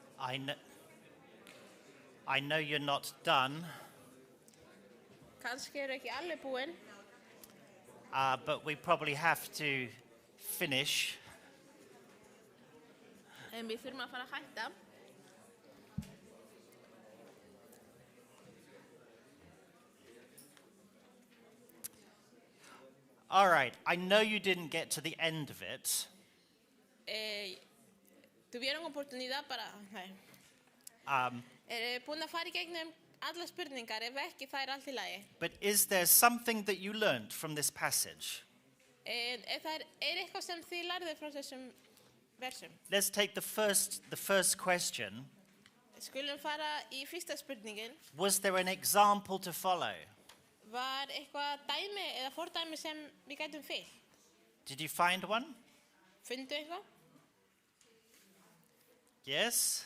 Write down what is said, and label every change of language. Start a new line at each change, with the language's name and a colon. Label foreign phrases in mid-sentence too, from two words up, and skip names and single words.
English: I know you're not done,
Icelandic: Kannski eru ekki alveg búin,
English: but we probably have to finish.
Icelandic: en við þurfum að fara að hætta.
English: All right, I know you didn't get to the end of it,
Spanish: Tuvieron oportunidad para...
Icelandic: Nei. um, Búin að fara í gegnum alla spurningar, ef ekki það allt í lagi.
English: but is there something that you learned from this passage?
Icelandic: En ef það eitthvað sem þið lærðu frá þessum versum.
English: Let's take the first question.
Icelandic: Skulum fara í fyrsta spurningin.
English: Was there an example to follow?
Icelandic: Var eitthvað dæmi eða fordæmi sem við gætum fyllt?
English: Did you find one?
Icelandic: Fundu eitthvað?
English: Yes?